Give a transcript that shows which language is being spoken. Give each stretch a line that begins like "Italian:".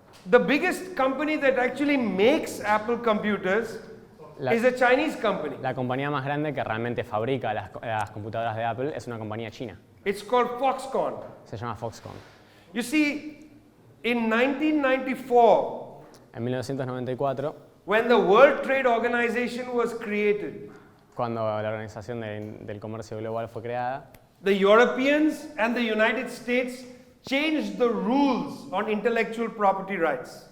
English: The biggest company that actually makes Apple computers is a Chinese company.
Spanish: La compañía más grande que realmente fabrica las computadoras de Apple es una compañía china.
English: It's called Foxconn.
Spanish: Se llama Foxconn.
English: You see, in 1994,
Spanish: En 1994,
English: when the World Trade Organization was created,
Spanish: cuando la Organización del Comercio Global fue creada,
English: the Europeans and the United States changed the rules on intellectual property rights.